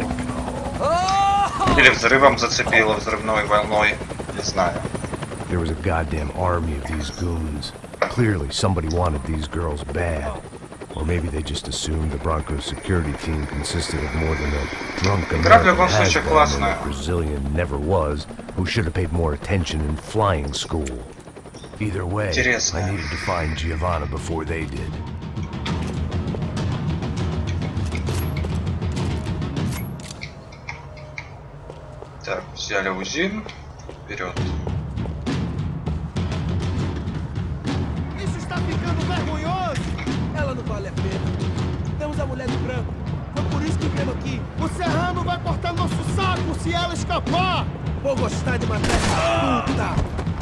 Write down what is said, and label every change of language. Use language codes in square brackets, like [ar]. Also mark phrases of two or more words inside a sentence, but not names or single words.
[ru] Или взрывом зацепило, взрывной волной, не знаю. [en] There was a goddamn army of these goons. Clearly somebody wanted these girls bad. Or maybe they just assumed the Broncos security team consisted of more than a drunk American has-been that Brazilian never was, who should have paid more attention in flying school. Either way, I needed to find Giovanna before they did. [ru] Так, взяли УЗИ. Вперед. [pt] Isso está ficando vergonhoso. Ela não vale a pena. Temos a mulher de branco. Foi por isso que viemos aqui. O Serrano vai cortar nosso saco se ela escapar. Vou gostar de matar essa puta.